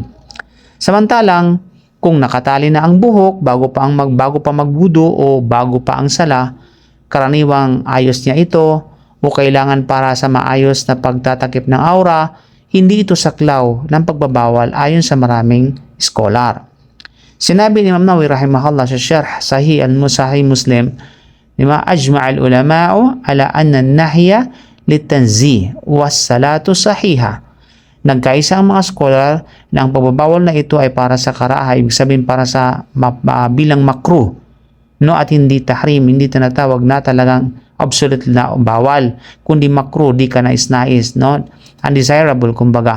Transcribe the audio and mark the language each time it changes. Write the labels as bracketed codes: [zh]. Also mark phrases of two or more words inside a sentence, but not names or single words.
[tl] Samantalang, kung nakatali na ang buhok bago pa magwudu o bago pa ang sala, karaniwang ayos niya ito o kailangan para sa maayos na pagtatakip ng aura, hindi ito saklaw ng pagbabawal ayon sa maraming scholar. Sinabi ni Imam Nawawi rahimahullah sa Sharh Sahih Muslim, [ar] ajma'al ulama'u ala anna an-nahya litanzih was salatu sahiha. [tl] Nagkaisa ang mga scholar na ang pagbabawal na ito ay para sa karaha, ibig sabihin para sa bilang makruh, no, at hindi tahrim, hindi tinatawag na talagang absolute na bawal, kundi makruh, di ka nais-nais, no, undesirable kumbaga.